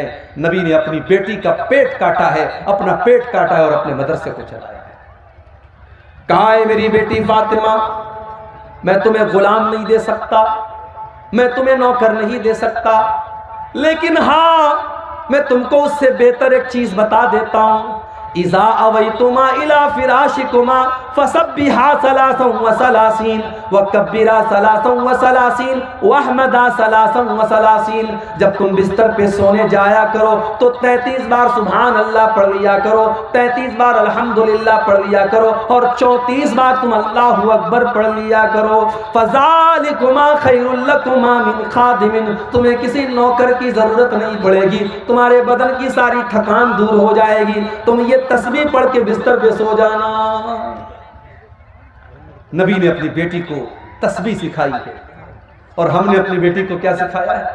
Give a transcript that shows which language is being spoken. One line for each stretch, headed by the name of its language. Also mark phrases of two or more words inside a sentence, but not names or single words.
Urdu: نبی نے اپنی بیٹی کا پیٹ کاٹا ہے، اپنا پیٹ کاٹا ہے اور اپنے مدرسے کو چلایا ہے. کہا ہے میری بیٹی فاطمہ، میں تمہیں غلام نہیں دے سکتا، میں تمہیں نوکر نہیں دے سکتا، لیکن ہاں میں تم کو اس سے بہتر ایک چیز بتا دیتا ہوں.
Arabic: إذا أويتما إلى فراشكما فسبحا ثلاثا وثلاثين وكبرا ثلاثا وثلاثين واحمدا ثلاثا وثلاثين.
Urdu: جب تم بستر پہ سونے جایا کرو تو 33 بار سبحان اللہ پڑھ لیا کرو، 33 بار الحمدللہ پڑھ لیا کرو اور 34 بار تم اللہ اکبر پڑھ لیا کرو.
Arabic: فذلكما خير لكما من خادم,
Urdu: تمہیں کسی نوکر کی ضرورت نہیں پڑے گی، تمہارے بدن کی ساری تھکان دور ہو جائے گی، تم یہ تسبیح پڑھ کے بستر پہ سو جانا. نبی نے اپنی بیٹی کو تسبیح سکھائی ہے اور ہم نے اپنی بیٹی کو کیا سکھایا ہے?